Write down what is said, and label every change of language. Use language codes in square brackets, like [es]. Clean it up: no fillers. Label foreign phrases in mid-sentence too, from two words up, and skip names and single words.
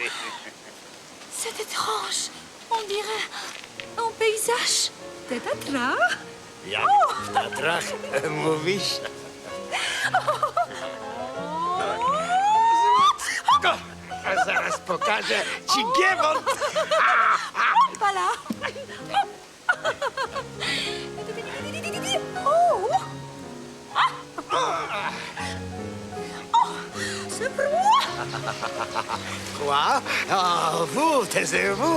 [fr] C'est étrange. On dirait un paysage de Tatra. [pl] Jak w Tatrach mówisz? A zaraz pokażę ci giewont. [fr] Voilà. Oh. C'est pour moi. Quoi? Oh, vous, taisez-vous.